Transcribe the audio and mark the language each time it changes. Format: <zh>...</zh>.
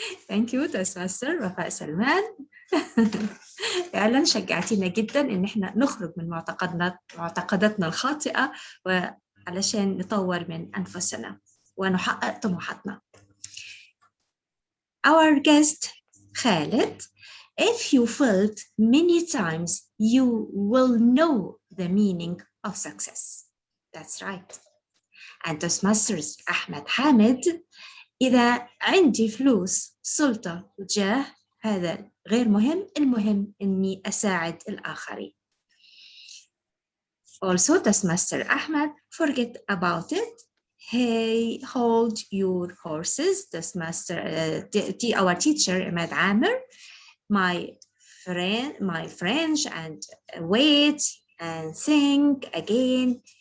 <en>Thank you, Toastmaster وفاء سلمان.</en> <ar>فعلا شجعتينا جدا إن احنا نخرج من معتقداتنا الخاطئة وعلشان نطور من أنفسنا ونحقق طموحاتنا.</ar> <en>Our guest, Khaled, if you failed many times, you will know the meaning of success. That's right.</en> <ar>And Toastmasters Ahmed Hamid, إذا عندي فلوس سلطة وجاه هذا غير مهم، المهم إني أساعد الآخرين.</ar> <en>Also, Toastmaster Ahmed, forget about it. Hey, hold your horses. Toastmaster, our teacher, Amer, my French, and wait and think again.</en>